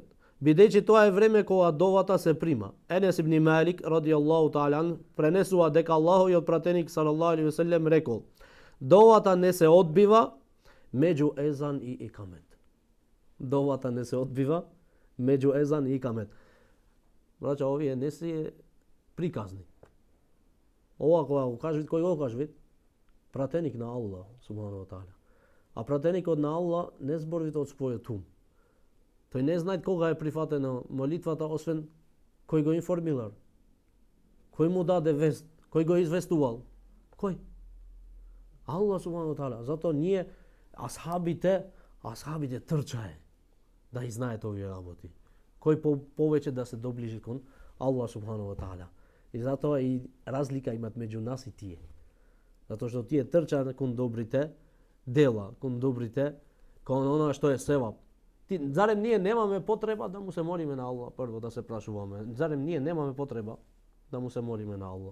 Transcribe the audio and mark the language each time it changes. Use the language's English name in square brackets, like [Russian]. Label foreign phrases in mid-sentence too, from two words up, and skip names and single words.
[Macedonian] Бидејќи тоа е време кога довата се прима. Енес ибн Малик [Arabic] رضي الله تعالى [Macedonian] пренесува дека Аллаховиот пратеник [Arabic] صلى الله عليه وسلم [Macedonian] рекол: довата не се одбива меѓу езан и икамет. Довата не се одбива меѓу езан и икамет. Браќа, овие не се приказни. Ова кога го кажи, кој го кажи? Пратеник на [Arabic] الله سبحانه وتعالى. [Macedonian] А пратеникот на Аллах не зборите од својот ум. Тој не знае кога е прифатена молитвата, освен кој го информирал. Кој му даде вест, кој го известувал. Кој? [Arabic] الله سبحانه وتعالى. [Macedonian] Затоа ние асхабите трчае да и знаат овие работи. Кој повеќе да се доближи кон [Arabic] الله سبحانه وتعالى. [Macedonian] И затоа и разлика имат меѓу нас и тие. Затоа што тие трчаат кон добрите дела, кон добрите, кон она што е севап. Зарем ние немаме потреба да му се молиме на Аллах, прво да се прашуваме. Зарем ние немаме потреба да му се молиме на Аллах?